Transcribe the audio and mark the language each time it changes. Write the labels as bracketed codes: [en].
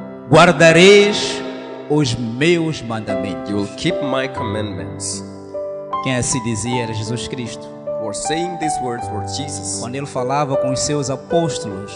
[pt] guardareis os meus mandamentos. [en] you will keep my commandments. [pt] Quem assim dizia era Jesus Cristo. [en] Who are saying these words were Jesus. [pt] Quando ele falava com os seus apóstolos,